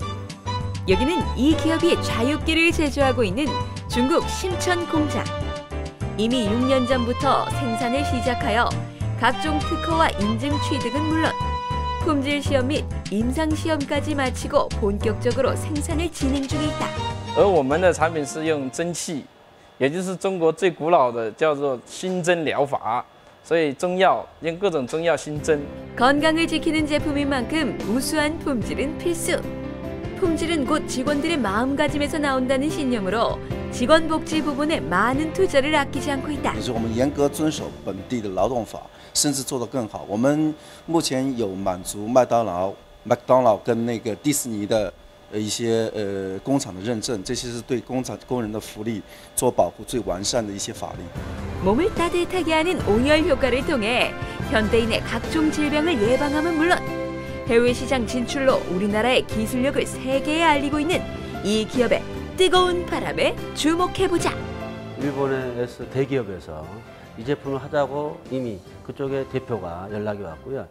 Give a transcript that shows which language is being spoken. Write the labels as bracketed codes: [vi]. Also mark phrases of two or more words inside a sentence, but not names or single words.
[ko] 여기는 이 기업이 좌육기를 제조하고 있는 중국 심천 공장. 이미 6년 전부터 생산을 시작하여 각종 특허와 인증 취득은 물론 품질 시험 및 임상 시험까지 마치고 본격적으로 생산을 진행 중에 있다. [zh] 而我们的产品是用蒸汽，也就是中国最古老的叫做熏蒸疗法，所以中药用各种中药熏蒸。 [ko] 건강을 지키는 제품인 만큼 우수한 품질은 필수. 품질은 곧 직원들의 마음가짐에서 나온다는 신념으로 직원 복지 부분에 많은 투자를 아끼지 않고 있다. [zh] 就是我们严格遵守本地的劳动法，甚至做得更好。我们目前有满足麦当劳跟那个迪士尼的一些工厂的认证，这些是对工人的福利做保护最完善的一些法律。 [ko] 몸을 따뜻하게 하는 온열 효과를 통해 현대인의 각종 질병을 예방함은 물론 해외 시장 진출로 우리나라의 기술력을 세계에 알리고 있는 이 기업의 뜨거운 바람에 주목해보자. 일본의 대기업에서 이 제품을 하자고 이미 그쪽의 대표가 연락이 왔고요.